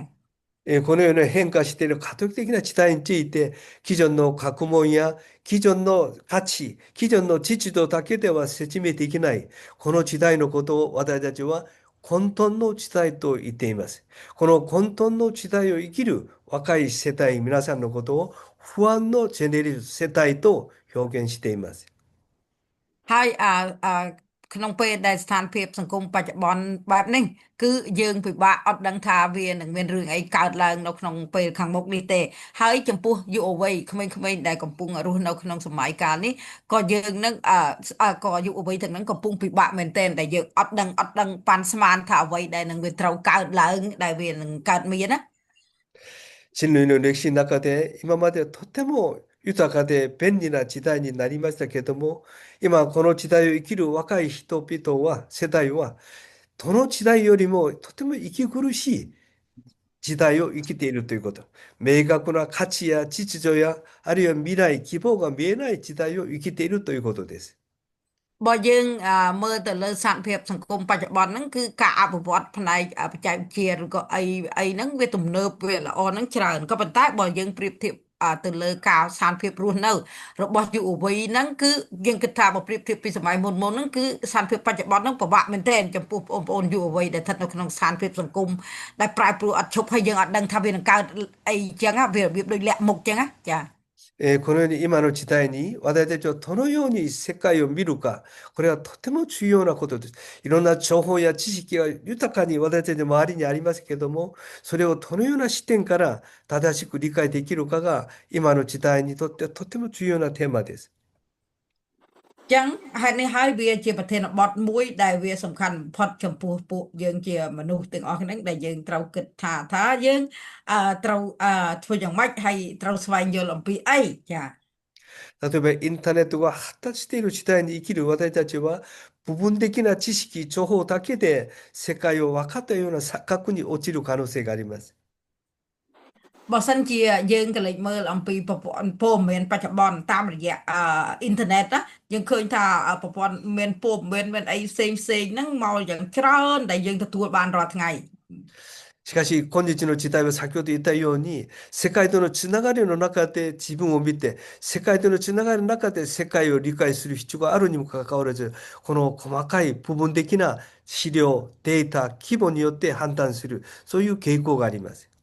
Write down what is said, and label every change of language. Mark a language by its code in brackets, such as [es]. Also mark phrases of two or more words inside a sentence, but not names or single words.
[ja] このような変化している過渡期的な地帯について、既存の学問や既存の価値、既存の秩序だけでは説明できない、この時代のことを私たちは混沌の時代と言っています。この混沌の時代を生きる若い世代、皆さんのことを不安のジェネレーション世代と表現しています。 [km] ហើយក្នុងពេលដែលស្ថានភាពសង្គមបច្ចុប្បន្នបែបនេះគឺយើងពិបាកអត់ដឹងថាវានឹងមានរឿងអីកើតឡើងនៅក្នុងពេលខាងមុខនេះទេហើយចំពោះយុវវ័យក្មេងៗដែលកំពុងរស់នៅក្នុងសម័យកាលនេះក៏យើងនឹងក៏យុវវ័យទាំងហ្នឹងកំពុងពិបាកមែនទែនដែលយើងអត់ដឹងប៉ាន់ស្មានថាអ្វីដែលនឹងវាត្រូវកើតឡើងដែលវានឹងកើតមានណា [ja] 人類の歴史の中で今までとても豊かで便利な時代になりましたけども、今この時代を生きる若い人々は、世代は、どの時代よりもとても息苦しい時代を生きているということ。明確な価値や秩序や、あるいは未来、希望が見えない時代を生きているということです。 [km] បើយើងមើលទៅលើសហភាពសង្គមបច្ចុប្បន្នហ្នឹងគឺការអភិវឌ្ឍផ្នែកបច្ចេកវិទ្យាឬក៏អីហ្នឹងវាទំនើបវាល្អហ្នឹងច្រើនក៏ប៉ុន្តែបើយើងប្រៀបធៀបទៅលើការស្ថានភាពរស់នៅរបស់យុវវ័យហ្នឹងគឺយើងគិតថាបើប្រៀបធៀបពីសម័យមុនហ្នឹងគឺស្ថានភាពបច្ចុប្បន្នហ្នឹងពិបាកមែនទែនចំពោះបងប្អូនយុវវ័យដែលស្ថិតនៅក្នុងស្ថានភាពសង្គមដែលប្រែប្រួលអត់ឈប់ហើយយើងអត់ដឹងថាវានឹងកើតអីចឹងវារបៀបដូចលាក់មុខចឹងណាចា [ja] このように今の時代に私たちはどのように世界を見るか、これはとても重要なことです。いろんな情報や知識が豊かに私たちの周りにありますけども、それをどのような視点から正しく理解できるかが今の時代にとってとても重要なテーマです。 [km] ចឹងហេតុនេះហើយវាជាប្រធានបទមួយដែលវាសំខាន់បំផុតចំពោះពួកយើងជាមនុស្សទាំងអស់ហ្នឹងដែលយើងត្រូវគិតថាយើងត្រូវធ្វើយ៉ាងម៉េចហើយត្រូវស្វែងយល់អំពីអីចា [ja] 例えばインターネットが発達している時代に生きる私たちは部分的な知識、情報だけで世界を分かったような錯覚に陥る可能性があります。 [km] បើសិនជាយើងក៏លេចមើលអំពីប្រព័ន្ធព័ត៌មានបច្ចុប្បន្នតាមរយៈអ៊ីនធឺណិតណាយើងឃើញថាប្រព័ន្ធមានព័ត៌មានអីផ្សេងហ្នឹងមកយ៉ាងច្រើនដែលយើងទទួលបានរាល់ថ្ងៃ [ja] しかし、今日の時代は先ほど言ったように、世界とのつながりの中で自分を見て、世界とのつながりの中で世界を理解する必要があるにもかかわらず、この細かい部分的な資料、データ、規模によって判断する、そういう傾向があります。